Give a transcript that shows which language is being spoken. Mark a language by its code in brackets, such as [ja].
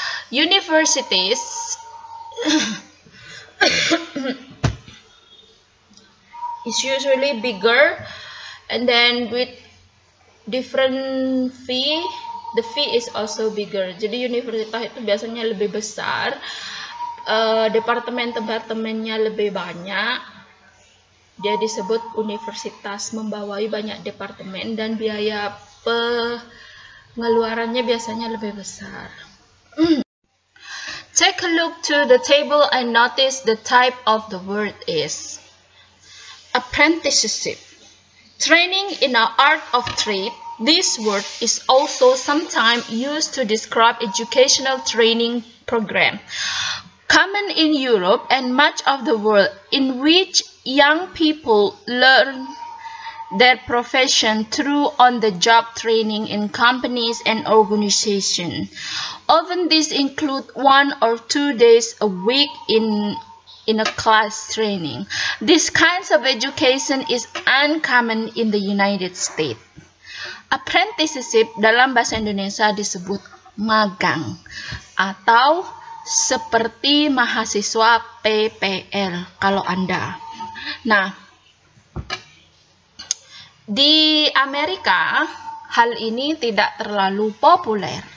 [en] Universities is usually bigger and then with different fee. The fee is also bigger. [id] Jadi universitas itu biasanya lebih besar, departemen-departemennya lebih banyak. Dia disebut universitas, membawai banyak departemen dan biaya pengeluarannya biasanya lebih besar. [en] Take a look to the table and notice the type of the word is apprenticeship. Training in an art of trade. This word is also sometimes used to describe educational training program, common in Europe and much of the world, in which young people learn their profession through on-the-job training in companies and organizations. Often these include 1 or 2 days a week in a class training. This kind of education is uncommon in the United States. [id] Apprenticeship dalam bahasa Indonesia disebut magang atau seperti mahasiswa PPL kalau Anda. Nah, di Amerika hal ini tidak terlalu populer.